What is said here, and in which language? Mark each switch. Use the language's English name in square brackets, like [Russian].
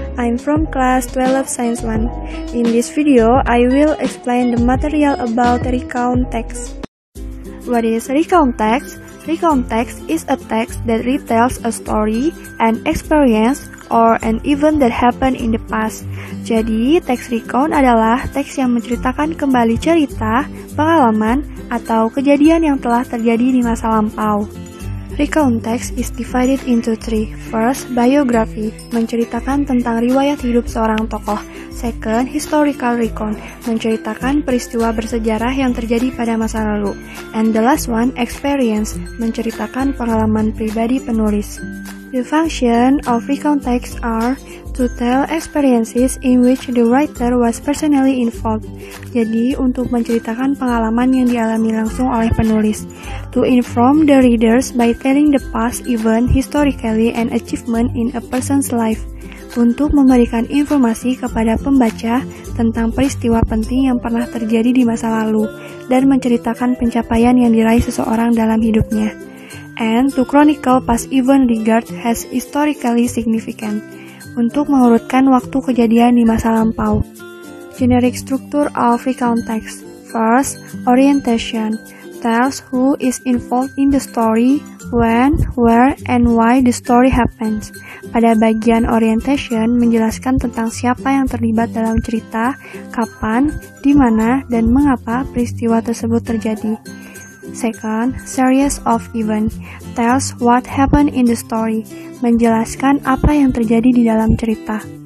[English] I'm from class 12 Science 1. In this video, I will explain the material about recount text. What is recount text? Recount text is a text that retells a story, an experience, or an event that happened in the past. [Indonesian] Jadi, teks recount adalah teks yang menceritakan kembali cerita, pengalaman, atau kejadian yang telah terjadi di masa lampau. [English] Recount text is divided into three. [Indonesian] First, biography, menceritakan tentang riwayat hidup seorang tokoh. Second, historical recount, menceritakan peristiwa bersejarah yang terjadi pada masa lalu. [English] And the last one, experience, [Indonesian] menceritakan pengalaman pribadi penulis. [English] The function of recount text are to tell experiences in which the writer was personally involved. [Indonesian] Jadi, untuk menceritakan pengalaman yang dialami langsung oleh penulis. [English] To inform the readers by telling the past event historically and achievement in a person's life. [Indonesian] untuk memberikan informasi kepada pembaca tentang peristiwa penting yang pernah terjadi di masa lalu dan menceritakan pencapaian yang diraih seseorang dalam hidupnya. [English] And to chronicle past event regard has historically significant, [Indonesian] untuk mengurutkan waktu kejadian di masa lampau. [English] Generic structure of recount text. First, orientation tells who is involved in the story, when, where, and why the story happens. [Indonesian] Pada bagian orientation menjelaskan tentang siapa yang terlibat dalam cerita, kapan, di mana, dan mengapa peristiwa tersebut terjadi. [English] Second, series of events tells what happened in the story, [Indonesian] menjelaskan apa yang terjadi di dalam cerita.